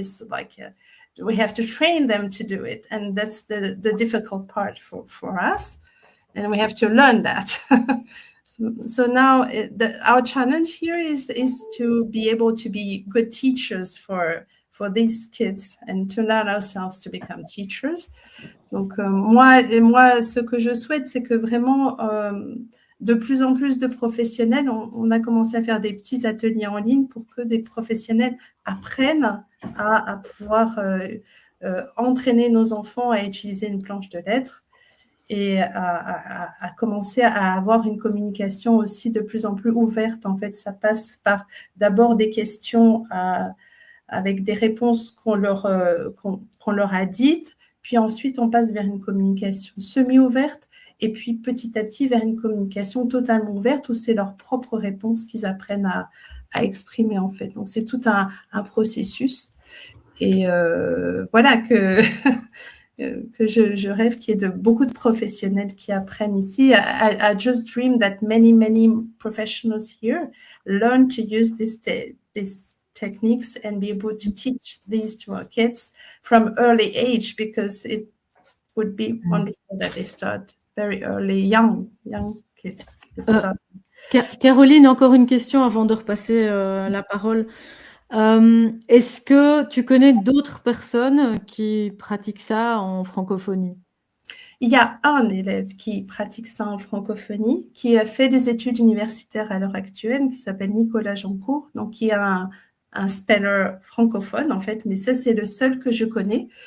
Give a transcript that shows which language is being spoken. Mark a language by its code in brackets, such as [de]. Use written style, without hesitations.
[en] It's like we have to train them to do it. And that's the difficult part for us. And we have to learn that. So now our challenge here is to be able to be good teachers for these kids and to learn ourselves to become teachers. [fr] Donc moi, ce que je souhaite, c'est que vraiment de plus en plus de professionnels, on a commencé à faire des petits ateliers en ligne pour que des professionnels apprennent à pouvoir entraîner nos enfants à utiliser une planche de lettres et à commencer à avoir une communication aussi de plus en plus ouverte. En fait, ça passe par d'abord des questions avec des réponses qu'on leur a dites, puis ensuite on passe vers une communication semi-ouverte, et puis petit à petit vers une communication totalement ouverte où c'est leurs propres réponses qu'ils apprennent à exprimer, en fait. Donc c'est tout un processus, et voilà que je rêve qu'il y ait beaucoup de professionnels qui apprennent ici. [en] I just dream that many professionals here learn to use this techniques and be able to teach these to our kids from early age, because it would be wonderful that they start very early, young kids. [fr] Caroline, encore une question avant de repasser la parole. Est-ce que tu connais d'autres personnes qui pratiquent ça en francophonie? Il y a un élève qui pratique ça en francophonie, qui a fait des études universitaires à l'heure actuelle, qui s'appelle Nicolas Jancourt, donc qui est un speller francophone en fait, mais ça c'est le seul que je connais.